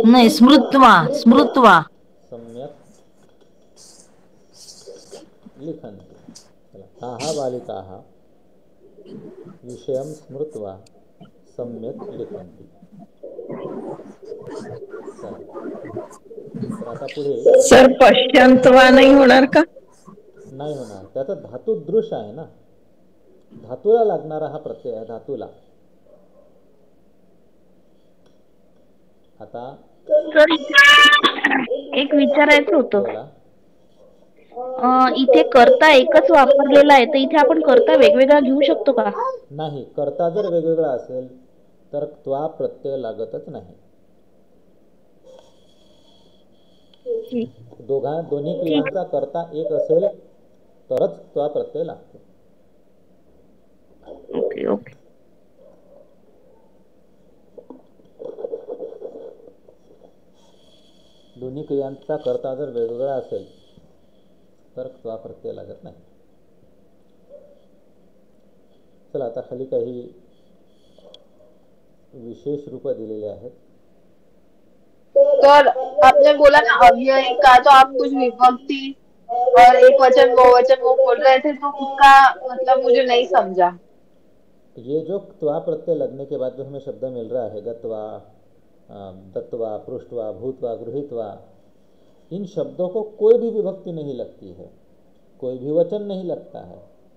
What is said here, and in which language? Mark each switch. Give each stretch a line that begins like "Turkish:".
Sanskrit: नाही, स्मृत्वा स्मृत्वा सम्यक् लिखन्ति.
Marathi: चला,
Sanskrit: ताः बालिकाः विषयं स्मृत्वा सम्यक् लिखन्ति.
Marathi: चला, तर आता पुढे सर पश्चांतवा नाही होणार का? नाही होणार. त्याचा धातू दृश आहे ना, धातूला लागणारा हा प्रत्यय आहे. धातूला आता सर एक विचारायचं होतं. बोला. इथे कर्ता एकच वापरलेला आहे, तर इथे आपण कर्ता वेगवेगळा घेऊ शकतो का? नाही, कर्ता जर वेगवेगळा असेल तर त्वा प्रत्यय लागतच नाही. दोन्ही क्रियांचा कर्ता एक असेल तरच त्वा प्रत्यय लागतो. Okay okay. दोन्ही क्रियांचा कर्ता जर वेगवेगळा असेल तर त्वा प्रत्यय लागत नाही. चला, आता खाली काही विशेष रूप दिलेले आहेत.
Hindi: सर आपने बोला ना अव्यय का, तो आप कुछ विभक्ति और एक वचन बहुवचन वो बोल रहे थे, तो उसका मतलब मुझे नहीं समझा. ये जो त्वा प्रत्यय लगने के बाद जो हमें शब्द मिल रहा है, गत्वा, दत्वा, पृष्ठवा, भूतवा, गृहीतवा, इन शब्दों को कोई भी विभक्ति नहीं लगती है, कोई भी वचन नहीं लगता है.